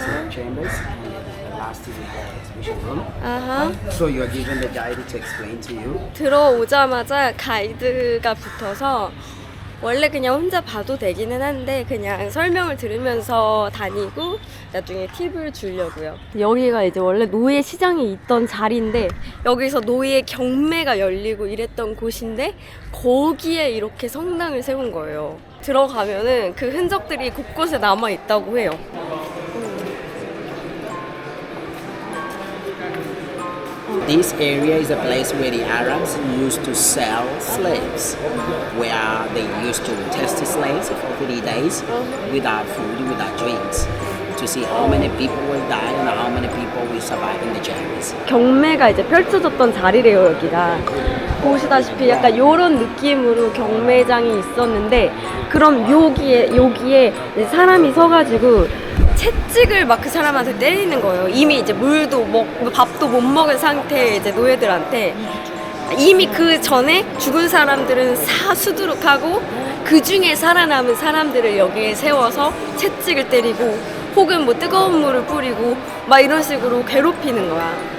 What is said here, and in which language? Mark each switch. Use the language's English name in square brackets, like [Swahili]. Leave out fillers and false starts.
[English] chambers and the last is the exhibition room. 아하. So you are given the guide to explain to you. [Korean] 들어오자마자 가이드가 붙어서 원래 그냥 혼자 봐도 되기는 한데 그냥 설명을 들으면서 다니고 나중에 팁을 주려고요. 여기가 이제 원래 노예 시장이 있던 자리인데 여기서 노예 경매가 열리고 이랬던 곳인데 거기에 이렇게 성당을 세운 거예요. 들어가면은 그 흔적들이 곳곳에 남아 있다고 해요. [English] This area is a place where the Arabs used to sell slaves, where they used to test the slaves for 3 days without food, without drinks, to see how many people will die and how many people will survive in the jails. [Korean] 경매가 이제 펼쳐졌던 자리래요, 여기가. 보시다시피 약간 요런 느낌으로 경매장이 있었는데 그럼 여기에 사람이 서가지고 채찍을 막 그 사람한테 때리는 거예요. 이미 이제 물도 먹고 밥도 못 먹은 상태의 이제 노예들한테 이미 그 전에 죽은 사람들은 사수두룩하고 그 중에 살아남은 사람들을 여기에 세워서 채찍을 때리고 혹은 뭐 뜨거운 물을 뿌리고 막 이런 식으로 괴롭히는 거야.